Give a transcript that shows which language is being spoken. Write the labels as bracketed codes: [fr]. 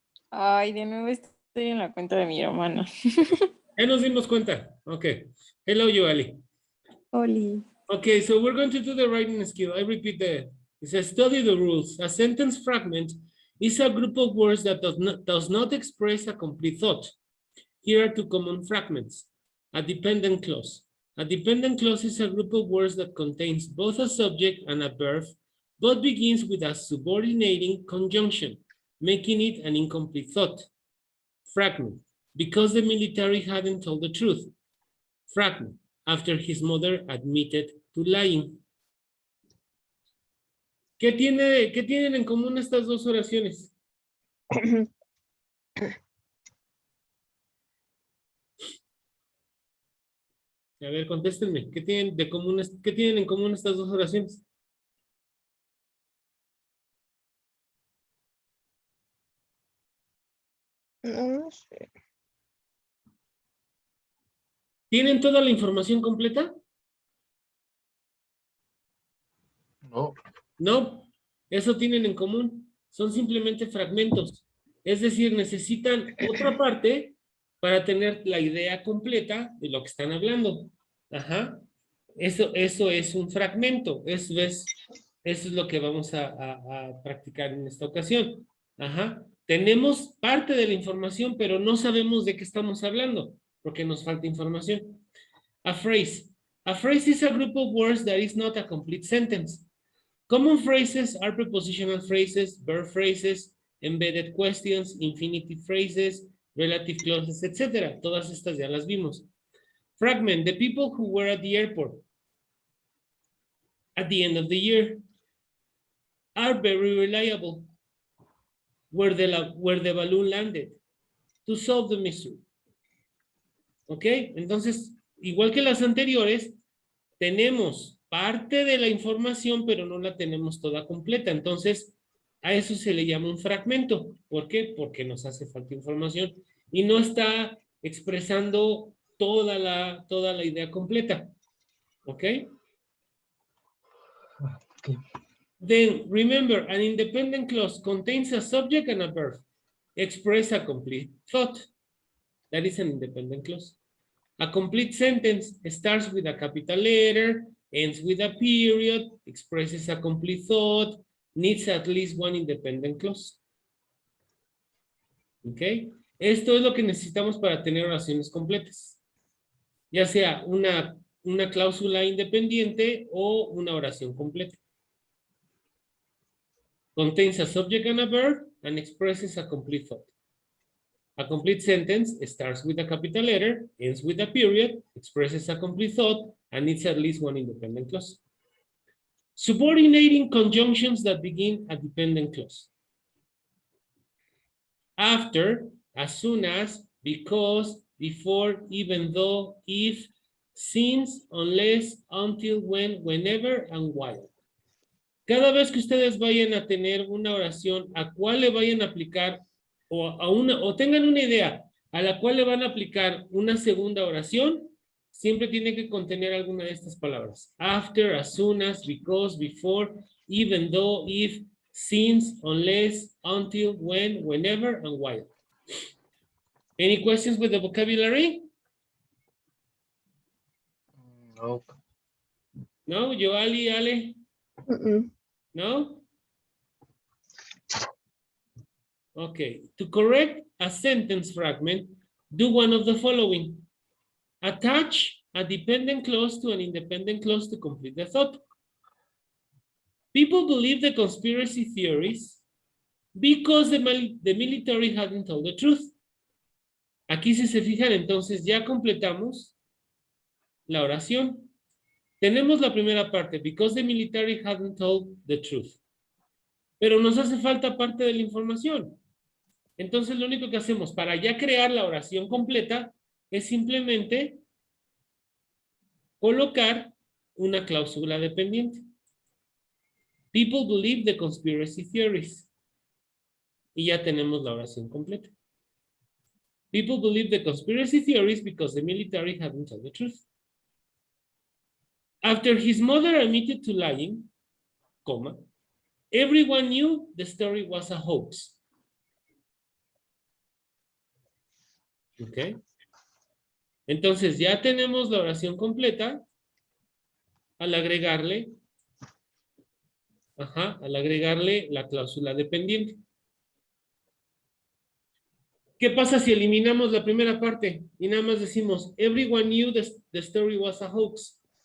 [es] Ay, de nuevo estoy en la cuenta de mi hermana. Ya nos dimos cuenta. Okay. Hello, Joali. Oli. [en] Okay, so we're going to do the writing skill. I repeat it says study the rules. A sentence fragment is a group of words that does not express a complete thought. Here are two common fragments. A dependent clause. A dependent clause is a group of words that contains both a subject and a verb, but begins with a subordinating conjunction, making it an incomplete thought. Fragment. Because the military hadn't told the truth. Fragment. After his mother admitted to lying. [es] ¿Qué tienen en común estas dos oraciones? A ver, contéstenme. ¿Qué tienen en común estas dos oraciones? No sé. ¿Tienen toda la información completa? No. No, eso tienen en común. Son simplemente fragmentos. Es decir, necesitan otra parte para tener la idea completa de lo que están hablando. Ajá. Eso es un fragmento. Eso es lo que vamos a practicar en esta ocasión. Ajá. Tenemos parte de la información, pero no sabemos de qué estamos hablando, porque nos falta información. [en] A phrase. A phrase is a group of words that is not a complete sentence. Common phrases are prepositional phrases, verb phrases, embedded questions, infinitive phrases, relative clauses, etc. [es] Todas estas ya las vimos. [en] Fragment, the people who were at the airport at the end of the year are very reliable. Where the balloon landed to solve the mystery. [es] ¿Ok? Entonces, igual que las anteriores, tenemos parte de la información, pero no la tenemos toda completa. Entonces, a eso se le llama un fragmento. ¿Por qué? Porque nos hace falta información y no está expresando toda la idea completa. ¿Ok? [en] Okay. Then, remember, an independent clause contains a subject and a verb. Express a complete thought. That is an independent clause. A complete sentence starts with a capital letter, ends with a period, expresses a complete thought, needs at least one independent clause. [es] ¿Ok? Esto es lo que necesitamos para tener oraciones completas. Ya sea una cláusula independiente o una oración completa. [en] Contains a subject and a verb and expresses a complete thought. A complete sentence starts with a capital letter, ends with a period, expresses a complete thought, and needs at least one independent clause. Subordinating conjunctions that begin a dependent clause. After, as soon as, because, before, even though, if, since, unless, until, when, whenever, and while. [es] Cada vez que ustedes vayan a tener una oración a cuál le vayan a aplicar o tengan una idea a la cual le van a aplicar una segunda oración, siempre tiene que contener alguna de estas palabras. [en] After, as soon as, because, before, even though, if, since, unless, until, when, whenever, and while. Any questions with the vocabulary? No. No, Joali, Ale? No? Okay, to correct a sentence fragment, do one of the following. Attach a dependent clause to an independent clause to complete the thought. People believe the conspiracy theories because the military hadn't told the truth. [es] Aquí si se fijan, entonces ya completamos la oración. Tenemos la primera parte, [en] because the military hadn't told the truth. [es] Pero nos hace falta parte de la información. Entonces lo único que hacemos para ya crear la oración completa es simplemente colocar una cláusula dependiente. [en] People believe the conspiracy theories. [es] Y ya tenemos la oración completa. [en] People believe the conspiracy theories because the military hadn't told the truth. After his mother admitted to lying, comma, everyone knew the story was a hoax. [es] ¿Ok? Entonces ya tenemos la oración completa al agregarle, al agregarle la cláusula dependiente. ¿Qué pasa si eliminamos la primera parte y nada más decimos [en] everyone knew the story was a hoax?